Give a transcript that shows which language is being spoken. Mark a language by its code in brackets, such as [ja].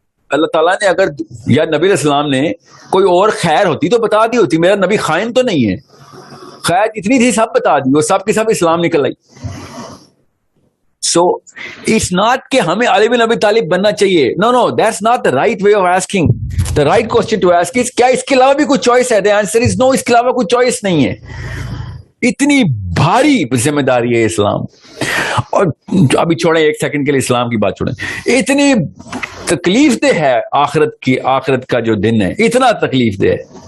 [hi] अल्लाह ताला ने अगर या नबी इस्लाम ने कोई और खैर होती तो बता दी होती। मेरा नबी खाइन तो नहीं है, खैर जितनी थी सब बता दी, वो सब की सब इस्लाम निकल आई। [en] So it's not [hi] कि हमें अली बिन अबी तालिब बनना चाहिए। [en] No, no, that's not the right way of asking. The right question to ask is [hi] क्या इसके अलावा भी कोई चॉइस है? [en] The answer is no, [hi] इसके अलावा कोई चॉइस नहीं है। इतनी भारी जिम्मेदारी है इस्लाम। और अभी छोड़ें एक सेकंड के लिए इस्लाम की बात छोड़ें, इतनी तकलीफ दे है आखिरत का जो दिन है, इतना तकलीफ दे है।